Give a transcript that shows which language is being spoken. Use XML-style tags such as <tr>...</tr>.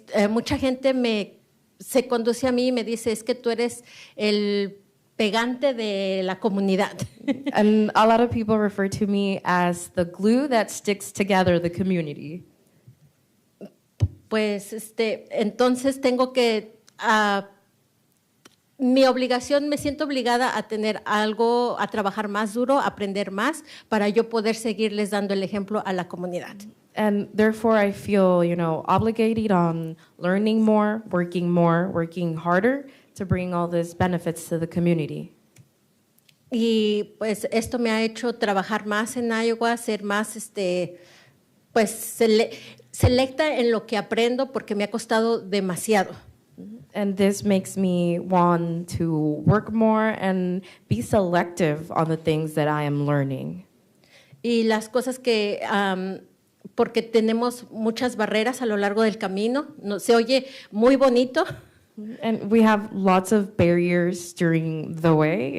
<es>Mucha gente se conduce a mí y me dice, es que tú eres el pegante de la comunidad.</es> <en>And a lot of people refer to me as the glue that sticks together the community.</en> <es>Pues entonces tengo que, mi obligación, me siento obligada a tener algo, a trabajar más duro, a aprender más, para yo poder seguirles dando el ejemplo a la comunidad.</es> <en>And therefore I feel, obligated on learning more, working harder to bring all these benefits to the community.</en> <es>Y pues esto me ha hecho trabajar más en Iowa, ser más, pues selecta en lo que aprendo porque me ha costado demasiado.</es> <en>And this makes me want to work more and be selective on the things that I am learning.</en> <es>Y las cosas que, porque tenemos muchas barreras a lo largo del camino, no, se oye muy bonito.</es> <en>And we have lots of barriers during the way.</en>